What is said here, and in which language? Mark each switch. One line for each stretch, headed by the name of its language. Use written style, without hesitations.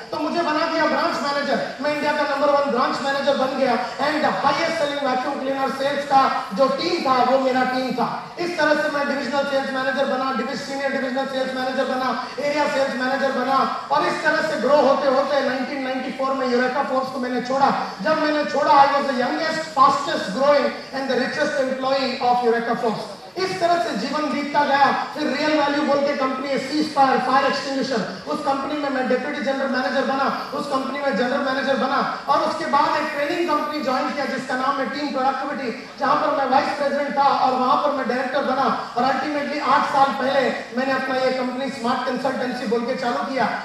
Hindi: तो मुझे बना दिया ब्रांच मैनेजर, मैं इंडिया का नंबर 1 ब्रांच मैनेजर बन गया। And highest selling vacuum cleaner sales का जो टीम था वो मेरा टीम था। इस तरह से मैं डिविजनल सेल्स मैनेजर बना, सीनियर डिविजनल सेल्स मैनेजर बना, एरिया सेल्स मैनेजर बना, और इस तरह से ग्रो होते होते 1994 में यूरेका फोर्ब्स को मैंने छोड़ा। जब मैंने छोड़ा
English: I was the youngest, fastest growing and the richest employee of Eureka Forbes.
Hindi: इस तरह से जीवन बीतता गया। फिर रियल वैल्यू बोल के कंपनी है, सी स्पायर फायर एक्सटिंग्विशर, उस कंपनी में मैं डिप्टी जनरल मैनेजर बना, उस कंपनी में जनरल मैनेजर बना। और उसके बाद एक ट्रेनिंग कंपनी ज्वाइन किया जिसका नाम है टीम प्रोडक्टिविटी, जहां पर मैं वाइस प्रेसिडेंट था और वहां पर मैं डायरेक्टर बना। और अल्टीमेटली 8 साल पहले मैंने अपना ये कंपनी स्मार्ट कंसल्टेंसी बोल के चालू किया।